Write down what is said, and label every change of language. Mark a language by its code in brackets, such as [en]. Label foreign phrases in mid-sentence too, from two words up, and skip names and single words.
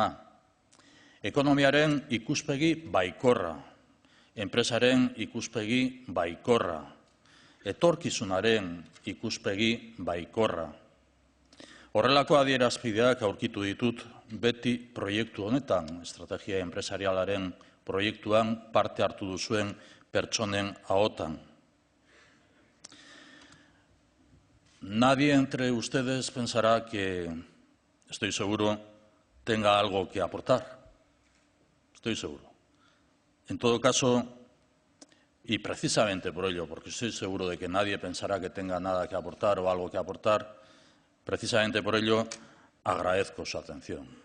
[eu] Ekonomiaren ikuspegi baikorra, enpresaren ikuspegi baikorra, etorkizunaren ikuspegi baikorra. Horrelako adierazpideak aurkitu ditut beti proiektu honetan, estrategia enpresarialaren proiektuan parte hartu duzuen pertsonen ahotan. [es] Nadie entre ustedes pensará que, estoy seguro, tenga algo que aportar. Estoy seguro. En todo caso, y precisamente por ello, porque estoy seguro de que nadie pensará que tenga nada que aportar o algo que aportar, precisamente por ello agradezco su atención.